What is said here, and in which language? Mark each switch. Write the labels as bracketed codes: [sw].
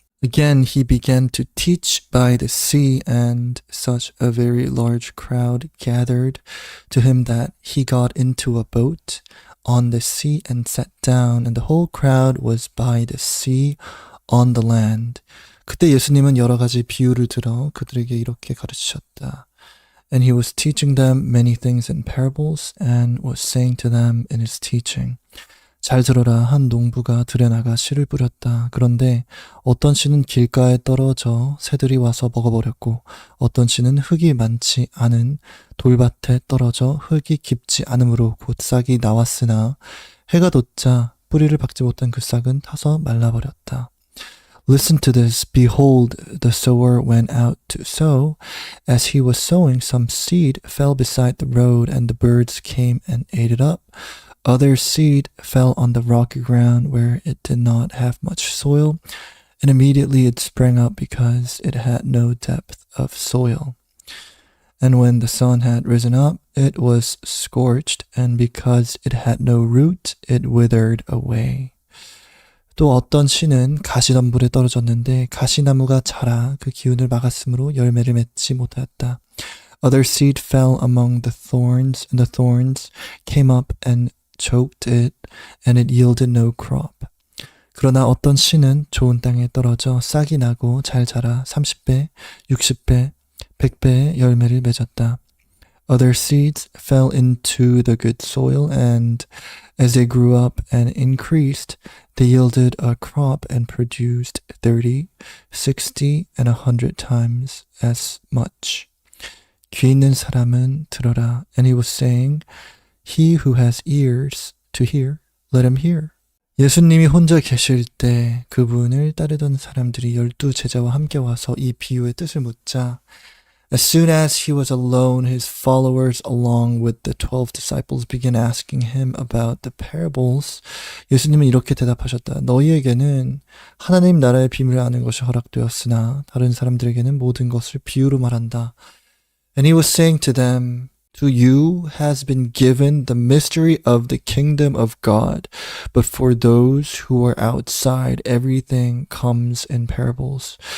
[en] Again he began to teach by the sea, and such a very large crowd gathered to him that he got into a boat on the sea and sat down, and the whole crowd was by the sea on the land. [ko] 그때 예수님은 여러 가지 비유를 들어 그들에게 이렇게 가르치셨다. [en] And he was teaching them many things in parables, and was saying to them in his teaching. [ko] 잘 들어라. 한 농부가 들에 나가 씨를 뿌렸다. 그런데 어떤 씨는 길가에 떨어져 새들이 와서 먹어버렸고, 어떤 씨는 흙이 많지 않은 돌밭에 떨어져 흙이 깊지 않으므로 곧 싹이 나왔으나 해가 돋자 뿌리를 박지 못한 그 싹은 타서 말라버렸다. [en] Listen to this. Behold, the sower went out to sow. As he was sowing, some seed fell beside the road, and the birds came and ate it up. Other seed fell on the rocky ground where it did not have much soil, and immediately it sprang up because it had no depth of soil. And when the sun had risen up, it was scorched, and because it had no root, it withered away. [ko] 또 어떤 씨는 가시덤불에 떨어졌는데 가시나무가 자라 그 기운을 막았으므로 열매를 맺지 못하였다. [en] Other seed fell among the thorns, and the thorns came up and choked it, and it yielded no crop. [ko] 그러나 어떤 씨는 좋은 땅에 떨어져 싹이 나고 잘 자라 30배, 60배, 100배의 열매를 맺었다. [en] Other seeds fell into the good soil, and as they grew up and increased, they yielded a crop and produced 30, 60, and 100 times as much. [ko] 귀 있는 사람은 들어라. [en] And he was saying, He who has ears to hear, let him hear. [ko] 예수님이 혼자 계실 때 그분을 따르던 사람들이 12제자와 함께 와서 이 비유의 뜻을 묻자 [en] As soon as he was alone, his followers along with the 12 disciples began asking him about the parables. [ko] 예수님은 이렇게 대답하셨다. 너희에게는 하나님 나라의 비밀을 아는 것이 허락되었으나 다른 사람들에게는 모든 것을 비유로 말한다. [en] And he was saying to them, To you has been given the mystery of the kingdom of God, but for those who are outside, everything comes in parables.